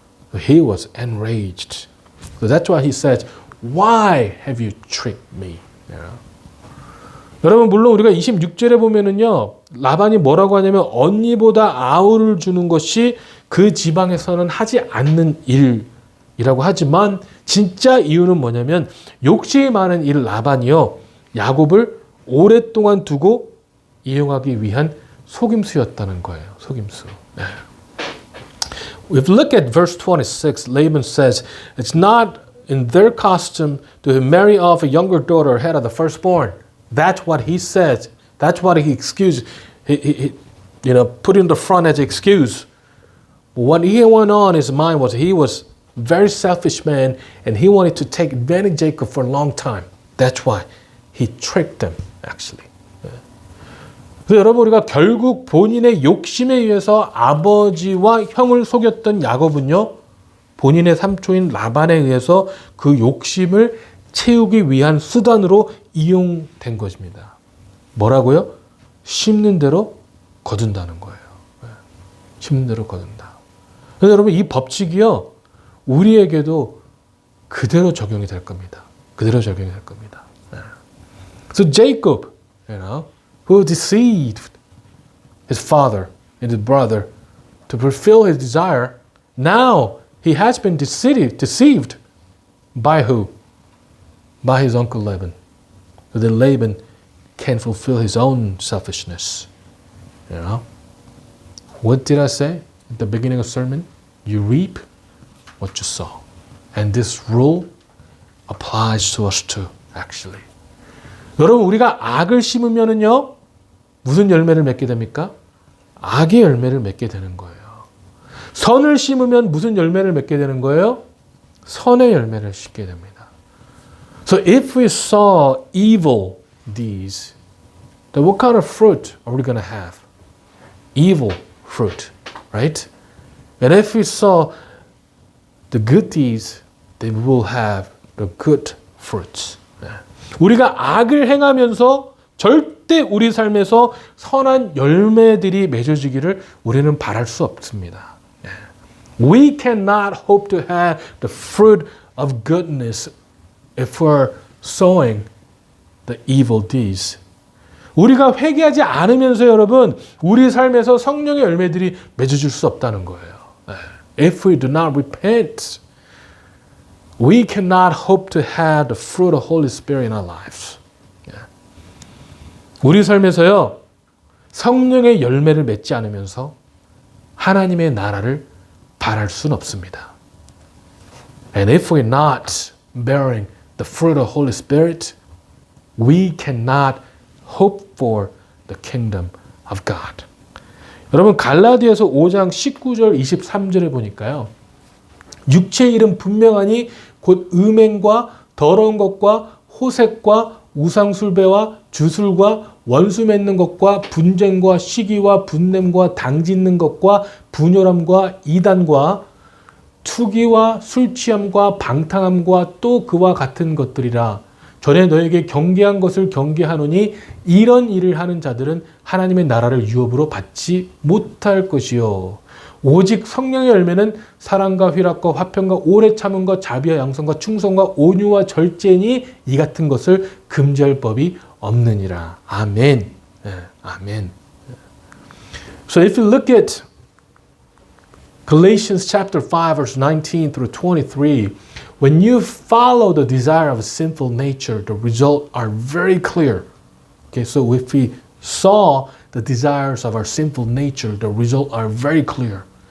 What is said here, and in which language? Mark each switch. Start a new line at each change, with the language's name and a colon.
English: So he was enraged. So that's why he says, why have you tricked me? You know?
Korean: 여러분, 물론 우리가 26절에 보면은요, 라반이 뭐라고 하냐면, 언니보다 아우를 주는 것이 그 지방에서는 하지 않는 일이라고 하지만, 진짜 이유는 뭐냐면 욕심이 많은 이 라반이요. 야곱을 오랫동안 두고 이용하기 위한 속임수였다는 거예요. 속임수. 네.
English: If you look at verse 26, Laban says, it's not in their custom to marry off a younger daughter ahead of the firstborn. That's what he said. That's what he excused. He put in the front as an excuse. But what he went on his mind was he was very selfish man, and he wanted to take advantage of Jacob for a long time. That's why he tricked them, actually.
Korean: 그래서 여러분 우리가 결국 본인의 욕심에 의해서 아버지와 형을 속였던 야곱은요, 본인의 삼촌인 라반에 의해서 그 욕심을 채우기 위한 수단으로 이용된 것입니다. 뭐라고요? 심는 대로 거둔다는 거예요. 심는 대로 거둔다. 그래서 여러분 이 법칙이요. 우리에게도 그대로 적용이 될 겁니다. 그대로 적용이 될 겁니다.
English: So Jacob, who deceived his father and his brother to fulfill his desire, now he has been deceived by who? By his uncle Laban. So that Laban can fulfill his own selfishness. What did I say at the beginning of the sermon? You reap what you sow. And this rule applies to us too, actually.
Korean: 여러분, 우리가 악을 심으면은요, 무슨 열매를 맺게 됩니까? 악의 열매를 맺게 되는 거예요. 선을 심으면 무슨 열매를 맺게 되는 거예요? 선의 열매를 맺게 됩니다.
English: So if we sow evil deeds, then what kind of fruit are we going to have? Evil fruit, right? And if we sow the good deeds, then we will have the good fruits.
Korean: 우리가 악을 행하면서 절대 우리 삶에서 선한 열매들이 맺어지기를 우리는 바랄 수 없습니다.
English: We cannot hope to have the fruit of goodness if we're sowing the evil deeds.
Korean: 우리가 회개하지 않으면서 여러분, 우리 삶에서 성령의 열매들이 맺어질 수 없다는 거예요.
English: If we do not repent, we cannot hope to have the fruit of Holy Spirit in our lives.
Korean: 우리 삶에서요, 성령의 열매를 맺지 않으면서 하나님의 나라를 바랄 수는 없습니다.
English: And if we're not bearing the fruit of Holy Spirit, we cannot hope for the kingdom of God.
Korean: 여러분 갈라디아서 5장 19절 23절에 보니까요. 육체의 일은 분명하니 곧 음행과 더러운 것과 호색과 우상숭배와 주술과 원수 맺는 것과 분쟁과 시기와 분냄과 당짓는 것과 분열함과 이단과 투기와 술취함과 방탕함과 또 그와 같은 것들이라. 전에 너에게 경계한 것을 경계하노니 이런 일을 하는 자들은 하나님의 나라를 유업으로 받지 못할 것이요. 오직 성령의 열매는 사랑과 희락과 화평과 오래 참음과 자비와 양선과 충성과 온유와 절제니 이 같은 것을 금지할 법이 없느니라. 아멘. 아멘.
English: So if you look at Galatians chapter 5 verse 19 through 23, when you follow the desire of a sinful nature, the results are very clear. Okay, so if we saw the desires of our sinful nature, the results are very clear.